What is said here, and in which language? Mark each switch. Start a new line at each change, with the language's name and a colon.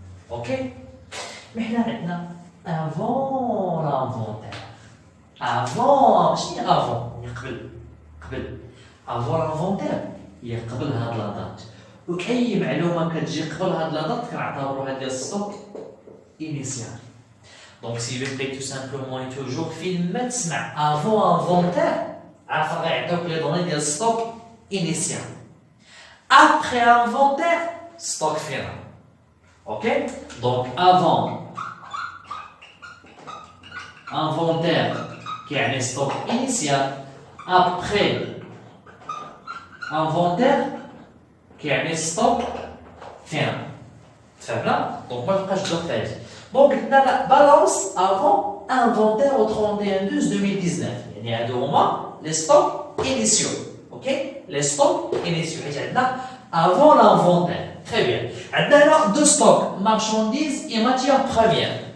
Arabic: اوكي، حنا عندنا avant l'inventaire. avant شنو هي avant؟ هي قبل avant l'inventaire هي قبل هاد لا دات. واي معلومه كتجي قبل هاد لا دات كنعتبروها ديال ستوك initial.
French: Donc si je fais tout simplement et toujours film ما تسمع avant inventaire عارف غيعطيوك لي دوني ديال ستوك initial. Après inventaire stock final. Ok, donc avant inventaire qui est un stock initial, après inventaire qui est un stock final.
Arabic: فهمنا؟ donc ما نبقاش دوك ثالث.
French: donc قلنا لا balance avant inventaire au 31/12/2019 يعني هادو هما les stocks initiaux. ok, les stocks initiaux حيت عندنا avant l'inventaire. Très bien. Maintenant, deux stocks, marchandises et matières premières.